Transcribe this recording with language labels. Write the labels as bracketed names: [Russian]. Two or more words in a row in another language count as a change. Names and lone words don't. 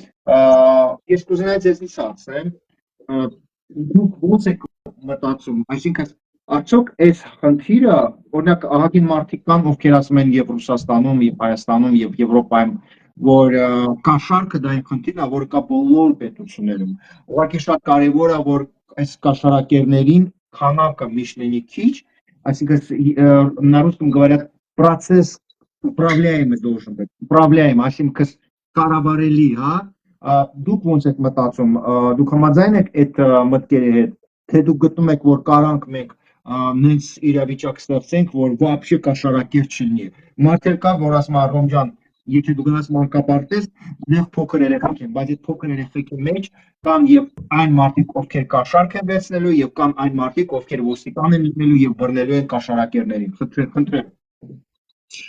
[Armenian] Ես կուզենայի ձեզնից հարցնեմ, դուք ո՞նց եք մտածում, այսինքն արդյոք այս խնդիրը, օրինակ ահագին մարդիկ կան, ովքեր ասում են եւ Ռուսաստանում, եւ Հայաստանում, եւ Եվրոպայում, որ կաշառքը դա այն խնդիրն է, որը կա բոլոր պետություններում։ Ուղղակի շատ կարեւոր է, որ այս կաշառակերներին քանակը միշտ լինի քիչ, այսինքն [Russian] на русском говорят процесс управляемый должен быть, управляемый, [Armenian] այսինքն կառավարելի, դուք ոնց եք մտածում, դուք համաձայն եք այդ մտքերի հետ, թե դուք գտնում եք, որ կարանք մենք նենց իրավիճակ ստեղծենք, որ вообще կաշառակեր չլինի։ Մարդեր կա, որ ասում են Ռոմ ջան, եթե դու գնաս մանկապարտեզ, դեռ փոքր երեխեք են, բայց այդ փոքր երեխեքի մեջ կան եւ այն մարդիկ, ովքեր կաշառք են վերցնելու եւ կան այն մարդիկ, ովքեր ոստիկան են լինելու եւ բռնելու են կաշառակերներին։ Խնդրեմ։